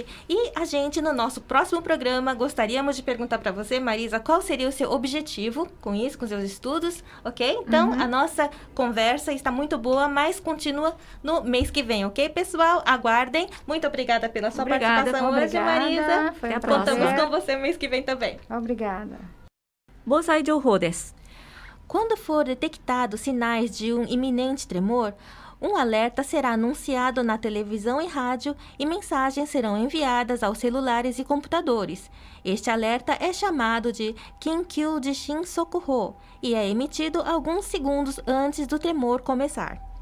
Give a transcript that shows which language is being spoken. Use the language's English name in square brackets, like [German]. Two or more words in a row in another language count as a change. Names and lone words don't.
[Portuguese] E a gente, no nosso próximo programa, gostaríamos de perguntar para você, Marisa, qual seria o seu objetivo com isso, com seus estudos, ok? Então, a nossa conversa está muito boa, mas continua no mês que vem, ok, pessoal? Aguardem. Muito obrigada pela sua participação hoje, Marisa. Foi um Contamos prazer. com você mês que vem também. Obrigada. [Japanese] 防災情報です. [Portuguese] Quando for detectados sinais de um iminente tremor, um alerta será anunciado na televisão e rádio e mensagens serão enviadas aos celulares e computadores. Este alerta é chamado de Kinkyu Jishin Sokuho e é emitido alguns segundos antes do tremor começar.